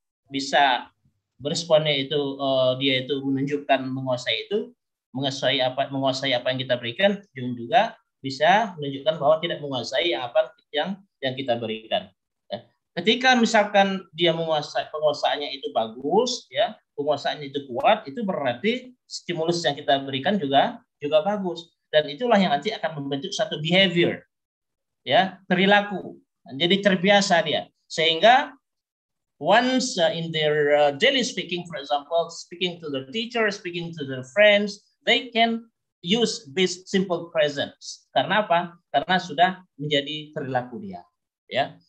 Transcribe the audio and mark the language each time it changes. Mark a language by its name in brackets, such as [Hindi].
[Indonesian] Bisa beresponnya itu dia itu menunjukkan menguasai apa yang kita berikan, juga bisa menunjukkan bahwa tidak menguasai apa yang kita berikan. Ketika misalkan dia penguasaannya itu bagus, ya, penguasaannya itu kuat, itu berarti stimulus yang kita berikan juga bagus, dan itulah yang nanti akan membentuk satu behavior, ya, perilaku. Jadi terbiasa dia, sehingga [English] once in their daily speaking, for example, speaking to their teacher, speaking to their friends, they can use this simple presence. [Indonesian] Karena apa? Karena sudah menjadi perilaku dia, ya.